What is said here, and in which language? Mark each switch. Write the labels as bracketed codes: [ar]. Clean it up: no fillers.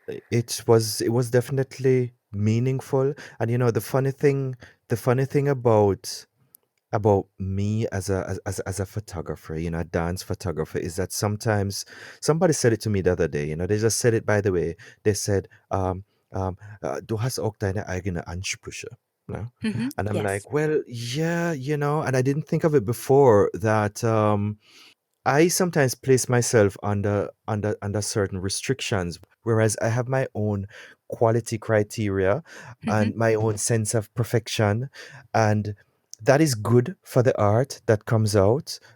[en] It was definitely meaningful. And you know, the funny thing about me as a photographer, you know, a dance photographer, is that sometimes somebody said it to me the other day, you know, they just said it by the way. They said, [de] du hast auch deine eigene Ansprüche. [en] No? And I'm Yes. like, well, yeah, you know, and I didn't think of it before that I sometimes place myself under certain restrictions, whereas I have my own quality criteria hmm and my own sense of perfection, and that is good for the art that comes out.